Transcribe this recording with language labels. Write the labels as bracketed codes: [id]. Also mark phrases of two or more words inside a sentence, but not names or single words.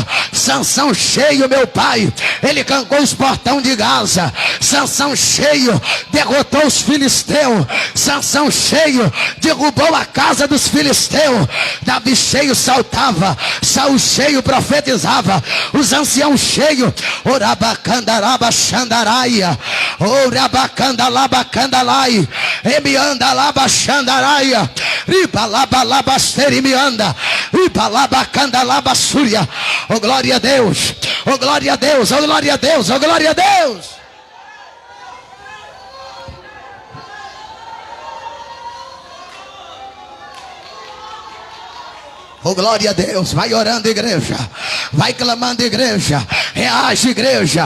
[pt] Sansão cheio, meu Pai, ele arrancou os portões de Gaza. Sansão cheio derrotou os filisteus. Sansão cheio derrubou a casa dos filisteus. Davi cheio saltava. Saul cheio profetizava. Os anciãos cheios, orabacandaraba xandaraia, orabacandalabacandalai, emiandalaba xandaraia, ribalabalabasterimianda, ribalabacandalabasúria. Oh, glória a Deus, oh, glória a Deus, oh, glória a Deus, oh, glória a Deus. Oh, glória a Deus. Vai orando, igreja. Vai clamando, igreja. Reage, igreja.